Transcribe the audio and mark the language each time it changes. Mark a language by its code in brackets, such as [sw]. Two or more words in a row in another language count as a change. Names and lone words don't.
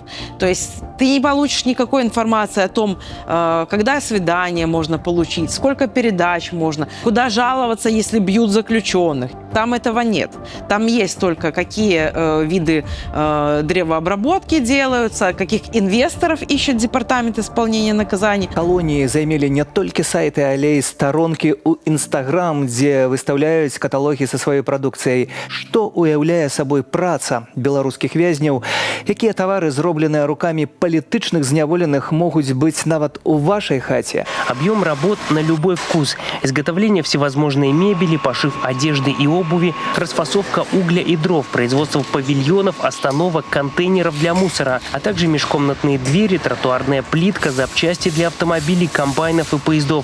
[ru] То есть ты не получишь никакой информации о том, когда свидание можно получить, сколько передач можно, куда жаловаться, если бьют заключенных. Там этого нет. Там есть только какие виды древообработки делаются, каких инвесторов ищет Департамент исполнения наказаний. [be] Колонии займелі не толькі сайты, але і старонкі ў Instagram, дзе выстаўляюць каталогі са сваёй прадукцыяй. Што уяўляе сабой праца беларускіх вязняў? Якія тавары, зробленыя рукамі палітычных зняволеных, могуць быць нават у вашай хаце? [ru] Объем работ на любой вкус. Изготовление всевозможной мебели, пошив одежды и обуви, расфасовка угля и дров, производство павильонов, остановок, контейнеров для мусора, а также межкомнатные двери, тротуарная плитка, запчасти для автомобилей, комбайнов и поездов.